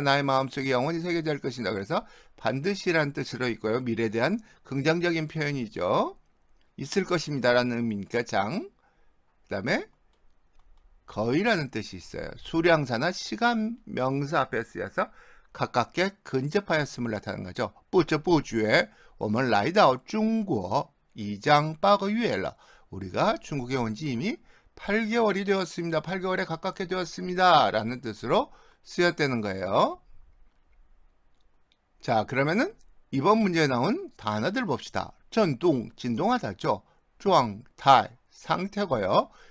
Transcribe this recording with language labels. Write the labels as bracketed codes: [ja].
[ko] 나의 마음속에 영원히 새겨져 있을 것입니다. 그래서 반드시란 뜻으로 있고요. 미래에 대한 긍정적인 표현이죠. 있을 것입니다 라는 의미니까 장. 그 다음에 거의라는 뜻이 있어요. 수량사나 시간 명사 앞에 쓰여서 가깝게 근접하였음을 나타내는 거죠. [zh] 不知不觉我们来到中国已经8个月了. [ko] 우리가 중국에 온 지 이미 8개월이 되었습니다. 8개월에 가깝게 되었습니다. 라는 뜻으로 쓰였다는 거예요. 자, 그러면은 이번 문제에 나온 단어들 봅시다. 전동, 진동하다죠. [zh] 状态, [ko] 상태고요.